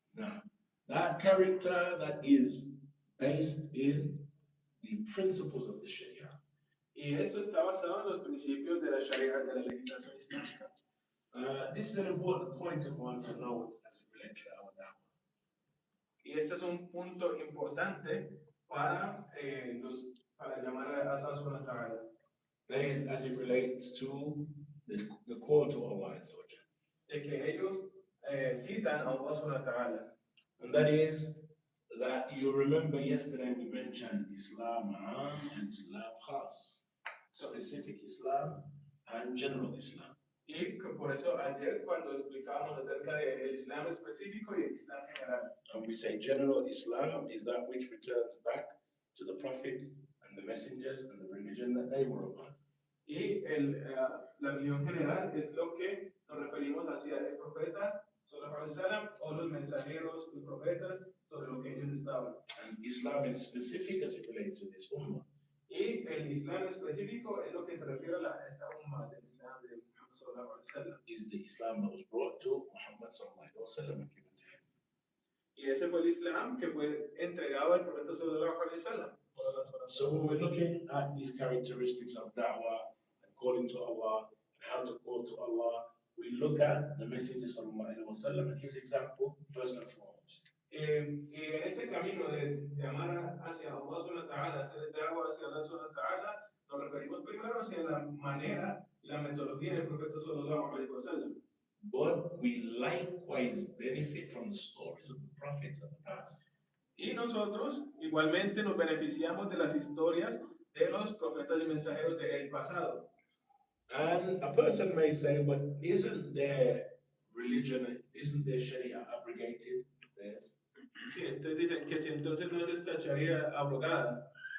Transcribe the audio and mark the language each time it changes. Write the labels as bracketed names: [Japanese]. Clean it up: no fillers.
[English] Now, that character that is based in the principles of the Sharia. [Spanish] Y eso está basado en los principios de la Sharia, de la legislación islámica. [English] This is an important point of one to know as it relates to our da'wah. [Spanish] Y este es un punto importante para llamar a Allah subhanahu wa ta'ala. [English] That is, as it relates to the call to Allah Azza wa Jalla. [Spanish] De que ellos citan a Allah subhanahu wa ta'ala. [English] And that is that you remember yesterday we mentioned Islam Am and Islam Khas, specific Islam and general Islam. [Spanish] Y por eso ayer cuando explicábamos acerca del Islam específico y el Islam general. [English] And we say general Islam is that which returns back to the prophets and the messengers and the religion that they were upon. [Spanish] Y la religión general es lo que nos referimos hacia el profeta sallallahu alaihi wasallam o los mensajeros y profetas sobre lo que ellos estaban. [English] And Islam in specific as it relates to this ummah. [Spanish] Y el Islam específico es lo que se refiere a esta umma del Islam de Muhammad sallallahu alaihi wasallam. [English] Is the Islam that was brought to Muhammad sallallahu alaihi wasallam and given to him. [Spanish] Y ese fue el Islam que fue entregado al profeta sallallahu alaihi wasallam. [English] So when we're looking at these characteristics of da'wah and calling to Allah and how to call to Allah, we look at the Messenger sallallahu alaihi wasallam and his example first and foremost. [Spanish] Y en ese camino de llamar hacia Allah subhanahu wa ta'ala, hacer da'wah hacia Allah subhanahu wa ta'ala, nos referimos primero hacia la manera, la metodología del profeta sallallahu alaihi wasallam. [English] But we likewise benefit from the stories of the prophets of the past. [Spanish] Y nosotros igualmente nos beneficiamos de las historias de los profetas y mensajeros del pasado. [English] And a person may say, but isn't their religion, isn't their Sharia abrogated? Yes. [Spanish] Sí, entonces dicen que si entonces no es esta Sharia abrogada.